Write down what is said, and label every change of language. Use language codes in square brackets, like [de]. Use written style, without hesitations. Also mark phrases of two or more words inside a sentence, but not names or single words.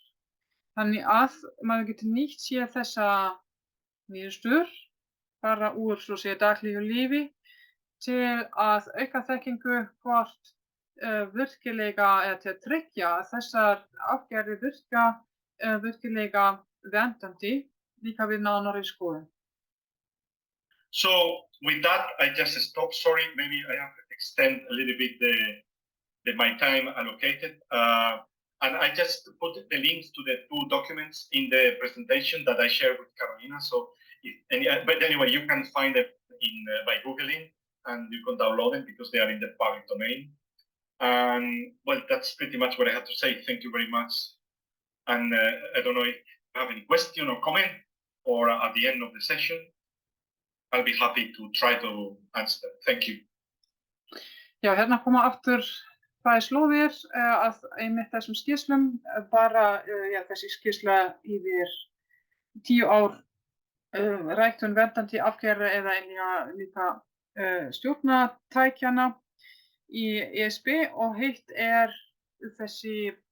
[is] Þannig að maður getur nýtt sér þessa niðurstöður bara úr svo segja daglegu lífi til að auka þekkingu hvort virkilega til að tryggja að þessar afgerðir virkilega verndandi líka við nánari skoðun. [en] So with that, I just stop. Sorry, maybe I have to extend a little bit my time allocated. And I just put the links to the 2 documents in the presentation that I shared with Carolina. So, but anyway, you can find them by Googling, and you can download them because they are in the public domain. And well, that's pretty much what I have to say. Thank you very much. And I don't know if you have any question or comment, or at the end of the session, I'll be happy to try to answer them. Thank you. [is] Já, hérna koma aftur slóðir að einmitt þessum skýrslum, bara þessi skýrsla yfir 10 ár ræktun verndandi afgerða eða líka stjórnartækjana í ESB, og hitt þessi